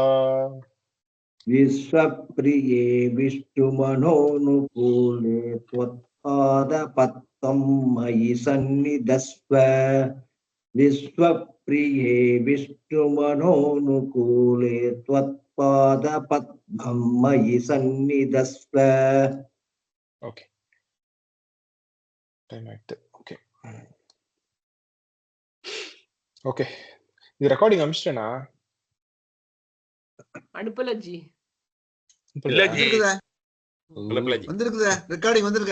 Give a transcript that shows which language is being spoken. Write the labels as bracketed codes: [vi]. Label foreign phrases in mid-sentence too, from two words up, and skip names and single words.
[sa] विश्वप्रिये विष्णुमनोनुकूले त्वत्पादपद्मं मयि सन्निधस्व विश्वप्रिये विष्णुमनोनुकूले त्वत्पादपद्मं मयि सन्निधस्व [en] okay time [ta] ஆயிடுது ஓகே ஓகே இது ரெக்கார்டிங் அமிச்சிட்டேனா அனுப்பல ஜி. இல்ல ஜி. வந்திருக்குதா ரெக்கார்டிங் வந்திருக்கா